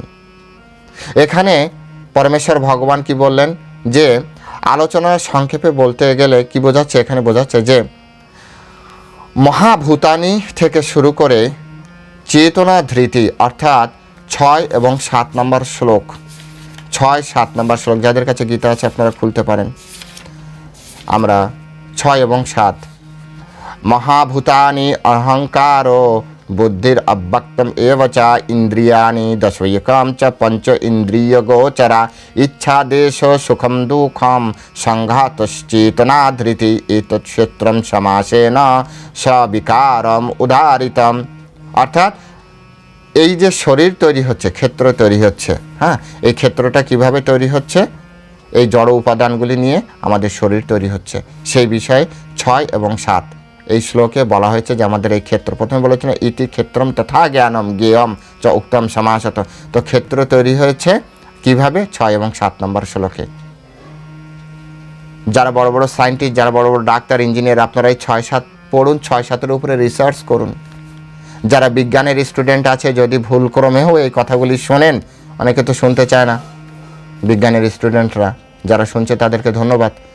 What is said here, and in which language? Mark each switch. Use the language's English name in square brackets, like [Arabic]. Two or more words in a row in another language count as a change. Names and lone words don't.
[Bangla] এখানে পরমেশ্বর ভগবান কি বললেন, যে আলোচনার সংক্ষেপে বলতে গেলে কি বোঝাচ্ছে, এখানে বোঝাচ্ছে যে মহাভূতানি থেকে শুরু করে চেতনা ধৃতি, অর্থাৎ 6 এবং 7 নম্বর শ্লোক, 6-7 নম্বর শ্লোক, যাদের কাছে গীতা আছে আপনারা খুলতে পারেন। আমরা 6 এবং 7, [Sanskrit] মহাভূতানি অহংকারো বুদ্ধির অব্যক্তম এব চ ইন্দ্রিয়াণি দশৈকাম চ পঞ্চ ইন্দ্রিয় গোচরা ইচ্ছা দেশ সুখম দুঃখম সংঘাতশ্চেতনাধৃতি এতৎ ক্ষেত্রম সমাসেন সবিকারম উদাহৃতম। [Bangla] অর্থাৎ এই যে শরীর তৈরি হচ্ছে, ক্ষেত্র তৈরি হচ্ছে, হ্যাঁ, এই ক্ষেত্রটা কিভাবে তৈরি হচ্ছে, এই জড় উপাদানগুলি নিয়ে আমাদের শরীর তৈরি হচ্ছে, সেই বিষয়ে 6 এবং 7 এই শ্লোকে বলা হয়েছে যে আমাদের এই ক্ষেত্র, প্রথমে বলেছিল [Sanskrit] ইতি ক্ষেত্রম তথা জ্ঞানম জ্ঞেয়ম চ উক্তম সমাসত। [Bangla] তো ক্ষেত্র তৈরি হয়েছে কিভাবে, 6 এবং 7 নম্বর শ্লোকে। যারা বড় বড় সায়েন্টিস্ট, যারা বড় বড় ডাক্তার, ইঞ্জিনিয়ার, আপনারা এই 6-7 পড়ুন, 6-7-এর উপরে রিসার্চ করুন। যারা বিজ্ঞানের স্টুডেন্ট আছে, যদি ভুলক্রমেও এই কথাগুলি শোনেন, অনেকে তো শুনতে চায় না, বিজ্ঞানের স্টুডেন্টরা যারা শুনছে তাদেরকে ধন্যবাদ।